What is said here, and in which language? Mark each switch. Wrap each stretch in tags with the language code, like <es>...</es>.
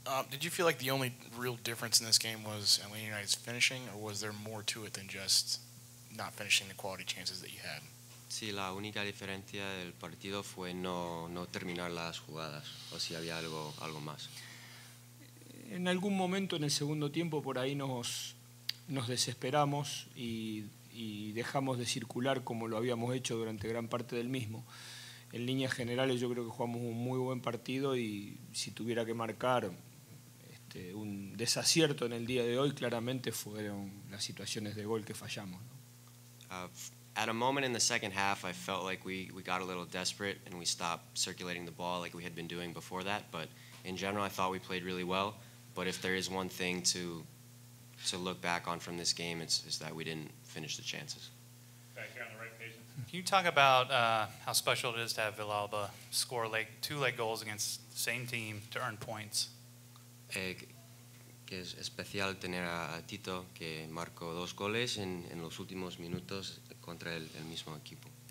<en>Did you feel like the only real difference in this game was Atlanta United's finishing, or was there more to it than just not finishing the quality chances that you had?</en> <es>Sí, la única diferencia del partido fue no terminar las jugadas, o si había algo más. En algún momento en el segundo tiempo por ahí nos desesperamos y dejamos de circular como lo habíamos hecho durante gran parte del mismo. En líneas generales yo creo que jugamos un muy buen partido y si tuviera que marcar un desacierto en el día de hoy, claramente fueron las situaciones de gol que fallamos, ¿no?</es> <en>At a moment in the second half, I felt like we got a little desperate and we stopped circulating the ball like we had been doing before that. But in general, I thought we played really well. But if there is one thing to look back on from this game, it's that we didn't finish the chances. Back here on the right, Jason. Can you talk about how special it is to have Villalba score 2 late goals against the same team to earn points?</en> <es>Que es especial tener a Tito, que marcó 2 goles en los últimos minutos contra el mismo equipo.</es>